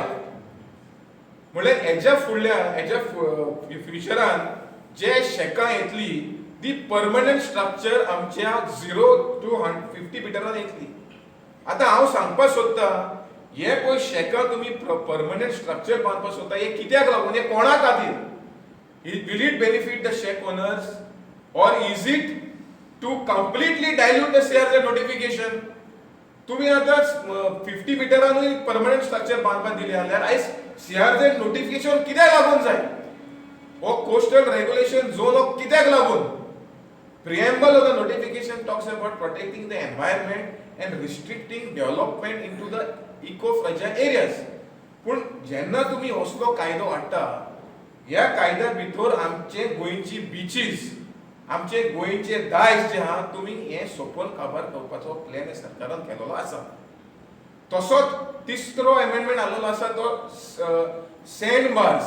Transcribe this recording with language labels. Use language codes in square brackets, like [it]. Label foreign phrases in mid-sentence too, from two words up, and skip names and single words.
[kok] म्हळ्यार हेच्या फ्युचरान जे शेकां येतली ती परमनंट स्ट्रक्चर आमच्या 0 to 50 मिटरान येतली. आतां हांव सांगपाक सोदतां हे पळय शेकां तुमी परमनंट स्ट्रक्चर बांदपाक सोदता हे कित्याक लागून हे कोणा खातीर? [en] Will it benefit the shack owners or is it to completely dilute the CRZ notification? [kok] तुम्ही आता 50 मिटरांनी परमनंट स्ट्रक्चर बांदपाक दिले जाल्यार आयज CRZ नोटिफिकेशन कित्याक लागून जाय? हो [en] coastal regulation zone [kok] हो कित्याक लागून? [en] Preamble of the notification talks about protecting the environment and restricting development into the eco-fragile areas. [kok] पूण जेन्ना तुम्ही असलो कायदो हाडटा ह्या कायद्या भितर आमचे गोंयची बीचीस आमचे गोंयचे दायज जे आहा तुम्ही हे सोपोवन काबार करपाचो प्लॅन सरकारान केलेलो आसा. तसोच तिसरो अमेंडमेंट हाडलेलो आसा तो [en] sand bars.